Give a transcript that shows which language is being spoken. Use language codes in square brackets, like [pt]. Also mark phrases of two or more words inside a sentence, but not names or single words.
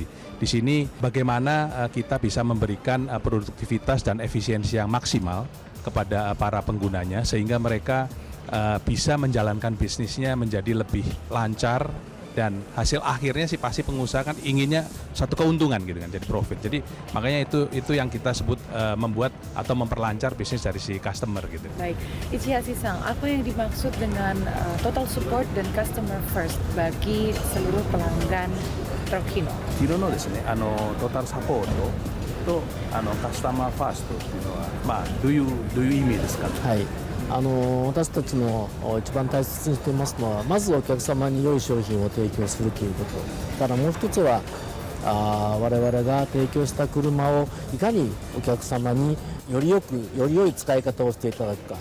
[id] Di sini bagaimana kita bisa memberikan produktivitas dan efisiensi yang maksimal kepada para penggunanya sehingga mereka bisa menjalankan bisnisnya menjadi lebih lancar, dan hasil akhirnya sih pasti pengusaha kan inginnya satu keuntungan gitu kan, jadi profit. Jadi makanya itu yang kita sebut membuat atau memperlancar bisnis dari si customer gitu. Baik, Ichihashi-san, apa yang dimaksud dengan [en] total support [id] dan [en] customer first [id] bagi seluruh pelanggan truk Hino? [ja] ヒノのですね、トータルサポートとカスタマーファーストっていうのは、どういう意味ですかね。はい、私たちの一番大切にしていますのは、まずお客様に良い商品を提供するということから、もう一つは我々が提供した車をいかにお客様により良い使い方をしていただくか。